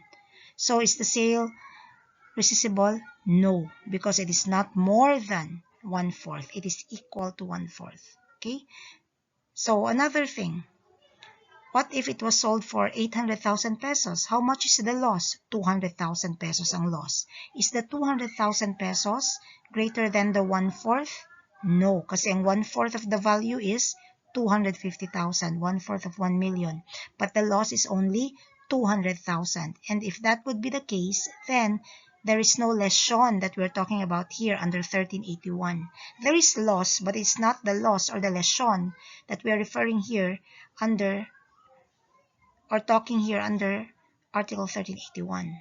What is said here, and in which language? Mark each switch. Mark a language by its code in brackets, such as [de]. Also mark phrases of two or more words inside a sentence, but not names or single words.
[en] So, is the sale rescissible? No, because it is not more than 1/4. It is equal to 1/4. Okay? So, another thing. What if it was sold for 800,000 pesos? How much is the loss? 200,000 pesos ang loss. Is the 200,000 pesos greater than the 1/4? No, [tl] kasi ang [en] 1/4 of the value is 250,000, 1/4 of 1 million. But the loss is only 200,000. And if that would be the case, then there is no lesion that we're talking about here under 1381. There is loss, but it's not the loss or the lesion that we are referring here under, or talking here under Article 1381.